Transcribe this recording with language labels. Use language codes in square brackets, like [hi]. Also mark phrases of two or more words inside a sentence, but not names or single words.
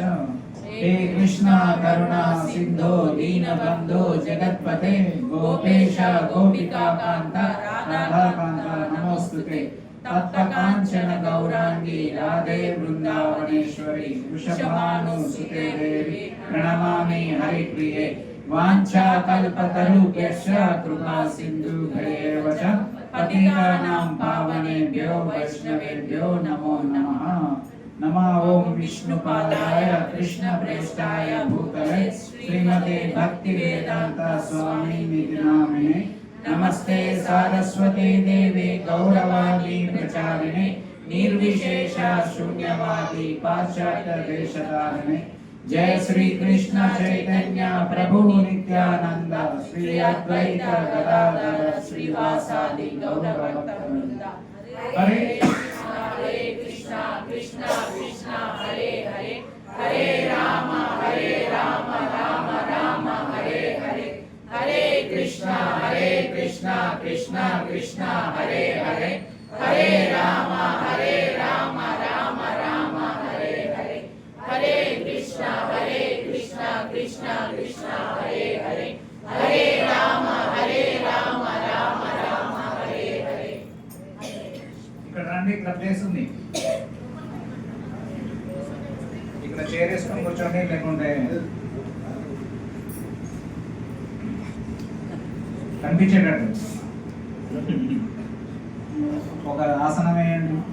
[sa] హే కృష్ణ కరుణా సింధో దీనబంధో జగత్పతే గోపేశ గోపికాకాంత రాధాకాంత నమోస్తుతే. తప్త కాంచన గౌరాంగి రాధే బృందావనేశ్వరి వృషభానుసుతే దేవి ప్రణమామి హరిప్రియే. వాంఛా కల్పతరుభ్యశ్చ కృపా సింధుభ్యైవ చ పతితానాం పావనేభ్యో వైష్ణవేభ్యో నమో నమః. నమో ఓం విష్ణుపాదాయ కృష్ణ ప్రేష్టాయ భూతలే శ్రీమతే భక్తి వేదాంత స్వామి నిధి నామినే. నమస్తే సారస్వతే దేవే గౌరవాది ప్రచారిణే నిర్విశేష శూన్యవాది పాశ్చాత్య దేశధారిణే. जय श्री कृष्ण चैतन्य प्रभु नित्यानंद श्री अद्वैत गदाधर श्रीवासादि गौर भक्तवृंद. हरे कृष्णा कृष्णा कृष्णा हरे हरे हरे राम राम राम हरे हरे. हरे कृष्णा कृष्णा कृष्णा हरे हरे हरे राम राम राम हरे हरे. हरे कृष्णा कृष्णा कृष्णा हरे हरे हरे राम राम राम हरे हरे. [te] ఇక్కడ రండి, ఇక్కడ ప్లేస్ ఉంది. ఇక్కడ చైర్ వేసుకొని కూర్చోండి, లేకుంటే కనిపించేటట్టు ఒక ఆసనం వేయండి.